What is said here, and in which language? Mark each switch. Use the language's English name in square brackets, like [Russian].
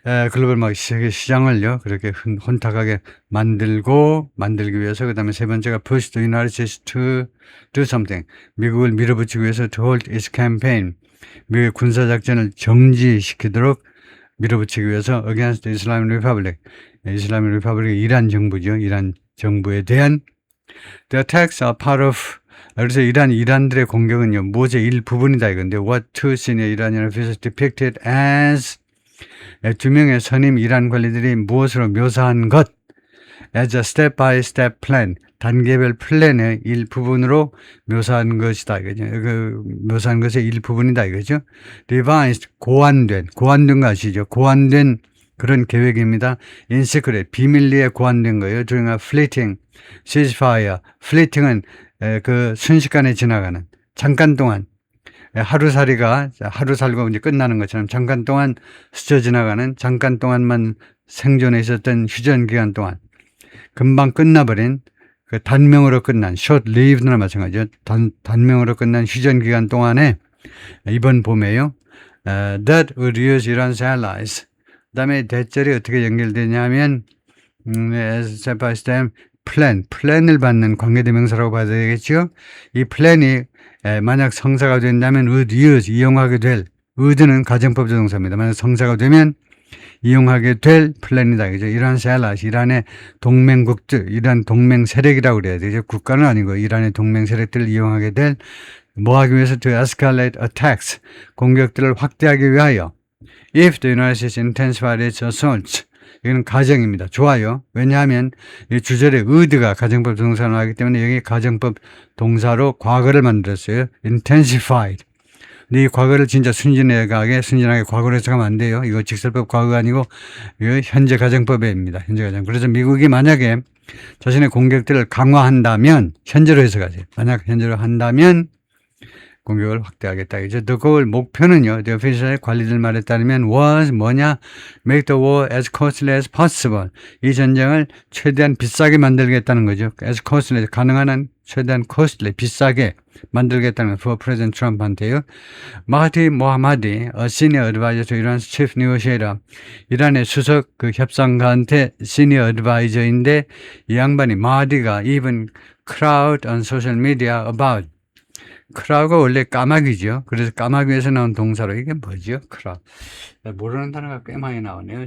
[Korean] 글로벌 세계 시장을요, 그렇게 혼탁하게 만들기 위해서, 그 다음에 세 번째가 [English] push the United States to do something. [Korean] 미국을 밀어붙이기 위해서 [English] to hold its campaign. [Korean] 미국의 군사작전을 정지시키도록 밀어붙이기 위해서 [English] against the Islamic Republic. [Korean] 이슬람의 리퍼블릭 이란 정부죠. 이란 정부에 대한 [English] the attacks are part of [Korean] 그래서 이란들의 공격은요, 무엇의 일부분이다 이건데 [English] what two senior Iranian officials depicted as [Korean] 두 명의 선임 이란 관리들이 무엇으로 묘사한 것 [English] as a step-by-step plan [Korean] 단계별 플랜의 일부분으로 묘사한 것이다 이거죠. 묘사한 것의 일부분이다 이거죠. revised 고안된 거 아시죠? 고안된 그런 계획입니다. [English] in secret [Korean] 비밀리에 고안된 거예요. [English] during a fleeting ceasefire. [Korean] fleeting은 그 순식간에 지나가는 잠깐 동안 하루 살고 이제 끝나는 것처럼 잠깐 동안 스쳐 지나가는 잠깐 동안만 생존해 있었던 휴전 기간 동안 금방 끝나버린 그 단명으로 끝난 short lived나 마찬가지죠. 단명으로 끝난 휴전 기간 동안에 이번 봄에요. [English] that would use Iran's allies. [Korean] 그 다음에 대절이 어떻게 연결되냐면 step by step 플랜을 받는 관계대명사라고 봐야 되겠죠. 이 플랜이 만약 성사가 된다면 [English] would use [Korean] 이용하게 될 would는 가정법 조동사입니다. 만약 성사가 되면 이용하게 될 플랜이다. 그죠? 이란's allies, 이란의 동맹국들, 이란 동맹 세력이라고 그래야 되죠. 국가는 아니고 이란의 동맹 세력들을 이용하게 될 뭐 하기 위해서 [English] to escalate attacks, [Korean] 공격들을 확대하기 위하여 [English] if the United States intensified its assaults. [Korean] 이건 가정입니다. 좋아요. 왜냐하면 이 주절에 would가 가정법 동사로 나오기 때문에 여기 가정법 동사로 과거를 만들었어요. [English] intensified. [Korean] 근데 이 과거를 진짜 순진하게 과거로 해석하면 안 돼요. 이거 직설법 과거가 아니고 이거 현재 가정법입니다. 현재 가정. 그래서 미국이 만약에 자신의 공격들을 강화한다면 현재로 해석하세요. 만약 현재로 한다면 공격을 확대하겠다. 이제 the goal 목표는요. The official 관리들 말에 따르면 was 뭐냐? [English] Make the war as costly as possible. [Korean] 이 전쟁을 최대한 비싸게 만들겠다는 거죠. as costly 가능한 한 최대한 costly 비싸게 만들겠다는 [English] for President Trump [Korean] 한테요. [English] 마하디 모하마디, a senior advisor to Iran's chief negotiator. [Korean] 이란의 수석 그 협상가한테 senior advisor인데 이 양반이 마하디가 [English] even crowd on social media about [Korean] 크라우가 원래 까마귀죠. 그래서 까마귀에서 나온 동사로 이게 뭐죠? 크라우. 모르는 단어가 꽤 많이 나오네요.